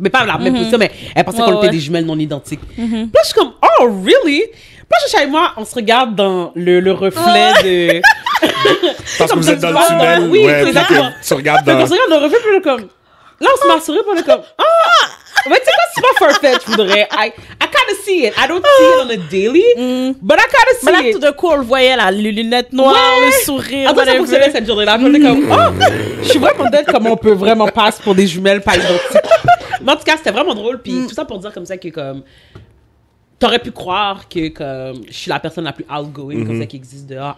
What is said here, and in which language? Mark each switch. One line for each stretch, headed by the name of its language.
French: Mais pas la même position, mais elle pensait qu'on était des jumelles non identiques. Puis là, je suis comme,
English: oh, really?
French: Puis là, Chacha et moi, on se regarde dans le reflet de... parce que vous êtes dans le tunnel. Oui, ouais, exactement. Tu regardes dans... On se regarde dans le reflet, puis on est comme... Là, on se met à sourire, puis on est comme, mais tu sais quoi, c'est pas far-fetched, je voudrais.
English: I kind of see it. I don't see it on a daily, but I kind of see
French: Mais là,
English: it.
French: tout d'un coup, on le voyait, là, les lunettes noires, le sourire. Après, ça fonctionnait cette journée-là. Puis on est comme, je suis vraiment dead comment on peut vraiment passer pour des jumelles pas identiques. Mais en tout cas, c'était vraiment drôle. Puis tout ça pour dire comme ça que, comme, t'aurais pu croire que, comme, je suis la personne la plus outgoing comme ça qui existe dehors.